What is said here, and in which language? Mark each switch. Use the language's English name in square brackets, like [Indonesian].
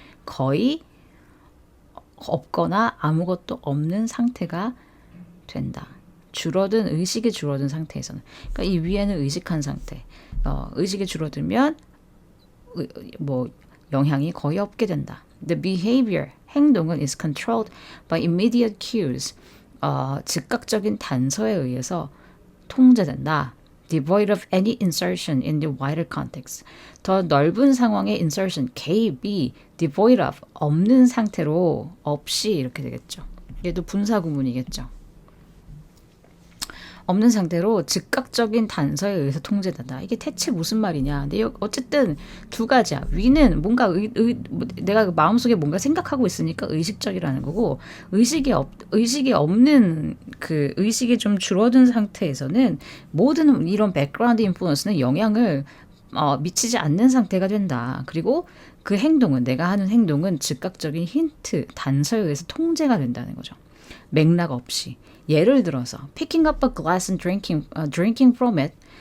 [Korean] 거의 없거나 아무것도 없는 상태가 된다. 의식이 줄어든 상태에서는. 그러니까 이 위에는 의식한 상태. 의식이 줄어들면 영향이 거의 없게 된다. [English] The behavior, [Korean] 행동은 [English] is controlled by immediate cues. [Korean] 즉각적인 단서에 의해서 통제된다. [English] Devoid of any insertion in the wider context. [Korean] 더 넓은 상황의 insertion, 개입이 [English] devoid of, [Korean] 없는 상태로 없이 이렇게 되겠죠. 얘도 분사 구문이겠죠. 없는 상태로 즉각적인 단서에 의해서 통제된다. 이게 대체 무슨 말이냐. 근데 어쨌든 두 가지야. 위는 뭔가 내가 마음속에 뭔가 생각하고 있으니까 의식적이라는 거고, 의식이 없는 그 의식이 좀 줄어든 상태에서는 모든 이런 백그라운드 인플루언스는 영향을 미치지 않는 상태가 된다. 그리고 그 행동은, 내가 하는 행동은 즉각적인 힌트, 단서에 의해서 통제가 된다는 거죠. 맥락 없이. 예를 들어서 [English] picking up a glass and drinking from it.